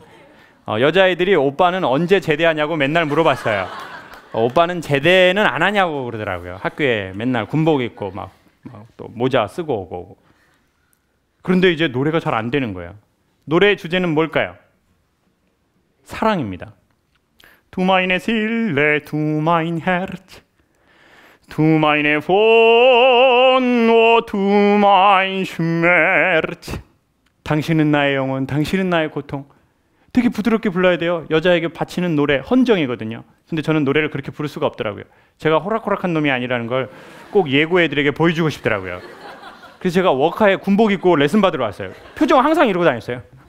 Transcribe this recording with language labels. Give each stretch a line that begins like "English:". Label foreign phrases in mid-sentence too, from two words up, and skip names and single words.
Korean: 여자애들이 오빠는 언제 제대하냐고 맨날 물어봤어요. 오빠는 제대는 안 하냐고 그러더라고요. 학교에 맨날 군복 입고 막 또 모자 쓰고 오고. 그런데 이제 노래가 잘 안 되는 거예요. 노래의 주제는 뭘까요? 사랑입니다.
German: Du meine Seele, du mein Herz, du meine Wohn, oh, du mein Schmerz.
Korean: 당신은 나의 영혼, 당신은 나의 고통. 되게 부드럽게 불러야 돼요. 여자에게 바치는 노래, 헌정이거든요. 근데 저는 노래를 그렇게 부를 수가 없더라고요. 제가 호락호락한 놈이 아니라는 걸 꼭 예고 애들에게 보여주고 싶더라고요. 그래서 제가 워카에 군복 입고 레슨 받으러 왔어요. 표정 항상 이러고 다녔어요.